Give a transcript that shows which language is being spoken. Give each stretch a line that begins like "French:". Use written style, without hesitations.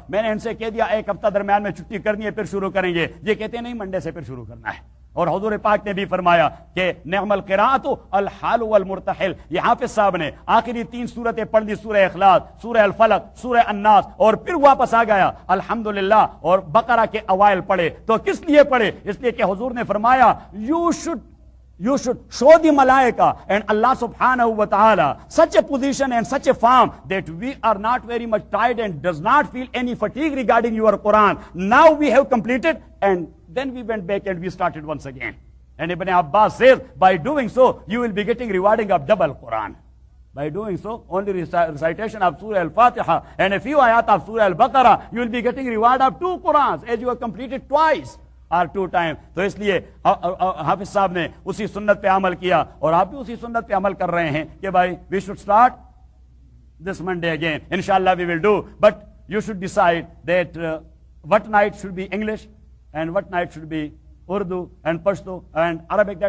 Urdu: میں نے ان سے کہہ دیا ایک ہفتہ درمیان میں چھٹی کرنی ہے پھر شروع کریں گے, یہ کہتے ہیں نہیں منڈے سے پھر شروع کرنا ہے. اور حضور پاک نے بھی فرمایا کہ
Arabic: نعم القراءت الحال والمرتحل,
Urdu: یہ حافظ صاحب نے آخری تین سورتیں پڑھ دی, سورہ اخلاص, سورہ الفلق, سورہ الناس, اور پھر واپس آ گیا الحمدللہ اور بقرہ کے اوائل پڑھے. تو کس لیے پڑھے؟ اس لیے کہ حضور نے فرمایا
English: you should show the malaika and Allah subhanahu wa ta'ala such a position and such a form that we are not very much tired and does not feel any fatigue regarding your Quran. Now we have completed and then we went back and we started once again. And Ibn Abbas says, by doing so, you will be getting rewarding of double Quran. By doing so, only recitation of Surah Al-Fatiha and a few ayat of Surah Al-Baqarah, you will be getting reward of two Qurans as you have completed twice. Or two time.
Urdu: تو اس لیے حافظ صاحب نے اسی سنت پہ عمل کیا, اور آپ بھی اسی سنت پہ عمل کر رہے ہیں کہ بھائی
English: We should start this Monday again, ان شاء اللہ we will do, but you should decide that what night should be English and what night should be Urdu and Pashto and Arabic.